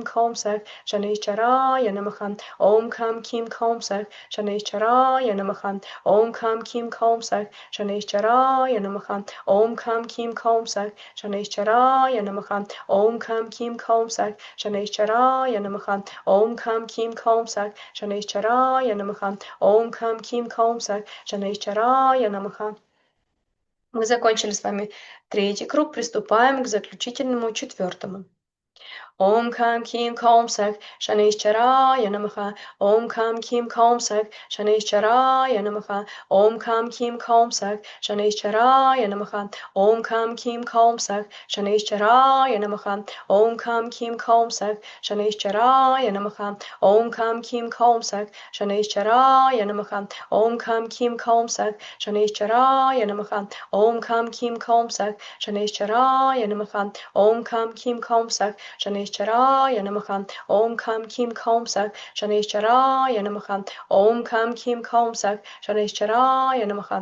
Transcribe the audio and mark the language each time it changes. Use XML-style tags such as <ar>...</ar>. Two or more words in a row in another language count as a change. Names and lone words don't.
<sa>कों सः शनैश्चराय नमः ॐ कं किं कों सः शनैश्चराय नमः ॐ कं किं कों सः शनैश्चराय नमः ॐ कं किं कों सः शनैश्चराय नमः ॐ कं किं कों सः शनैश्चराय नमः ॐ कं किं कों सः शनैश्चराय नमः ॐ कं किं कों सः शनैश्चराय नमः.</sa> <ru>Мы закончили с вами третий круг, приступаем к заключительному, четвертому.</ru> <sa>ॐ कं किं कों सः शनैश्चराय नमः ॐ कं किं कों सः शनैश्चराय नमः ॐ कं किं कों सः शनैश्चराय नमः ॐ कं किं कों सः शनैश्चराय नमः ॐ कं किं कों सः शनैश्चराय नमः ॐ कं किं कों सः शनैश्चराय नमः ॐ कं किं कों सः शनैश्चराय नमः ॐ कं किं कों सः शनैश्चराय नमः ॐ कं किं कों सः शनैश्चराय नमः ॐ कं किं कों सः शनैश्चराय नमः ॐ कं किं कों सः शनैश्चराय नमः</sa>